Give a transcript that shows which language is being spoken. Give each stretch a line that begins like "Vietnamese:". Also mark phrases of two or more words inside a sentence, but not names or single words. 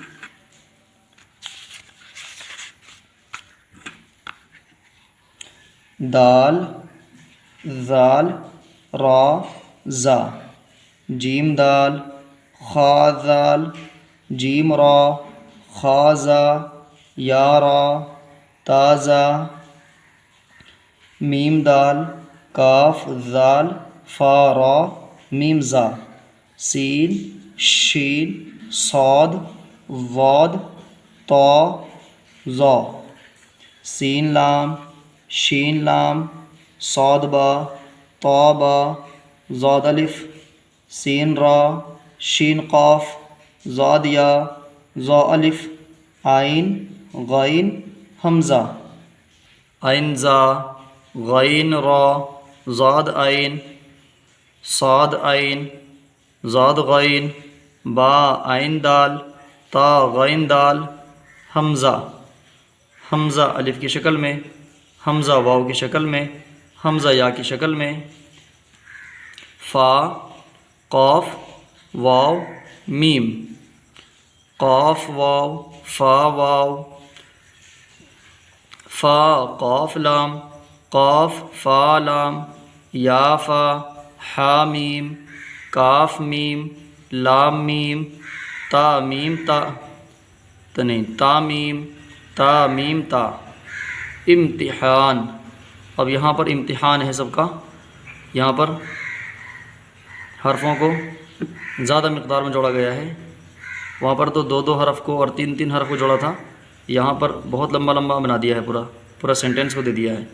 Urdu: دال زال را زا، جیم دال، خا زال، جیم را، خا زا، یا را، تا زا، میم دال، کاف زال، فا را، میم زا، سین شین، صاد ضاد، طا ظا، سین لام، شین لام، صاد با، طا با، ضاد الف، سین را، شین قاف، ضاد یا، ظا الف، عین غین حمزہ، عین زا، غین را، ضاد عین، صاد عین، ضاد غین، با عین دال، تا غین دال، حمزہ، حمزہ الف کی شکل میں، حمزہ واو کی شکل میں، حمزہ یا کی شکل میں، فا قاف واو میم، قاف واو، فا واو، فا قاف لام، قاف فا لام، یا فا، حا میم، کاف میم، لام میم، تا میم تا میم، تا میم تا، امتحان۔ اب یہاں پر امتحان ہے سب کا، یہاں پر حرفوں کو زیادہ مقدار میں جوڑا گیا ہے، وہاں پر تو دو حرف کو اور تین حرف کو جوڑا تھا، یہاں پر بہت لمبا بنا دیا ہے، پورا سینٹینس کو دے دیا ہے۔